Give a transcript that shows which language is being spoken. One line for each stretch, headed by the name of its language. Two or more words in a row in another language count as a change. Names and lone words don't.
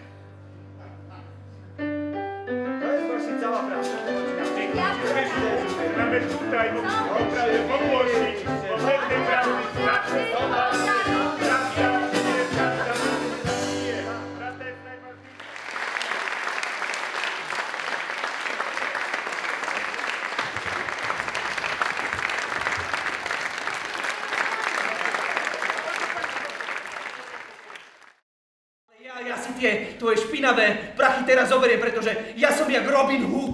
Polish: To jest właśnie cała prawda. Nawet tutaj prawie ogłosić o pewnej prawdy zawsze do nas. Prawda jest najważniejsza.
Slovak: Ja si tie tvoje špinavé prachy teraz zoberiem, pretože ja som jak Robin Hood.